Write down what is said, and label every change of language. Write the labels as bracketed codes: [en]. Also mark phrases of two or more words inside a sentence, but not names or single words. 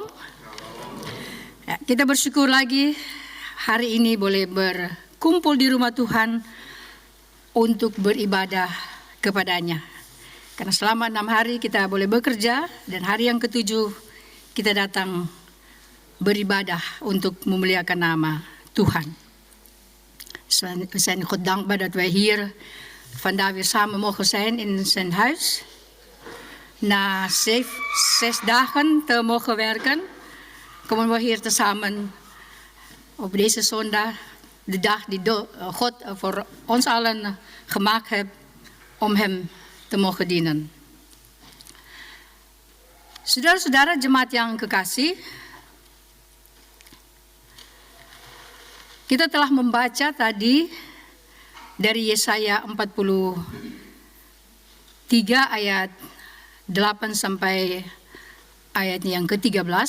[id] Ya, kita bersyukur lagi hari ini boleh berkumpul di rumah Tuhan untuk beribadah kepadanya. Karena selama 6 hari kita boleh bekerja, dan hari yang ke-7 kita datang beribadah untuk memuliakan nama Tuhan. [nl] We zijn God dankbaar dat wij hier vandaag weer samen mogen zijn in zijn huis. Na 6 dagen te mogen werken, komen we hier tezamen op deze zondag, de dag die God voor ons allen gemaakt heeft om hem te mogen dienen. [id] Saudara-saudara jemaat yang kekasih, kita telah membaca tadi dari Yesaya 43 ayat 8 sampai ayatnya yang ke-13,